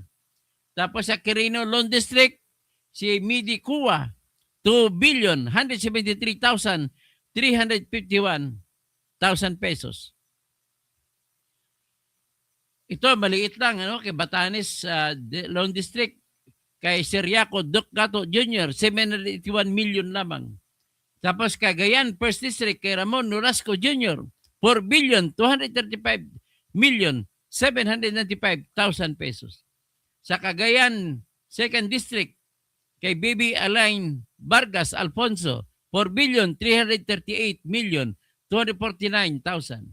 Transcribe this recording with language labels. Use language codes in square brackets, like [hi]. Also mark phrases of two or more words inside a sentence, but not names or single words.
[tl] Tapos sa Quirino Loan District, si Midi Kua, 2,173,351,000 pesos. Ito, maliit lang, ano, kay Batanes Loan District, kay Seriaco Ducato Jr., 781 million lamang. Tapos Cagayan First District, kay Ramon Nolasco Jr., 4,235,795,000 pesos. Sa Cagayan Second District, kay Bibi Alain Vargas Alfonso, 4,338,249,000.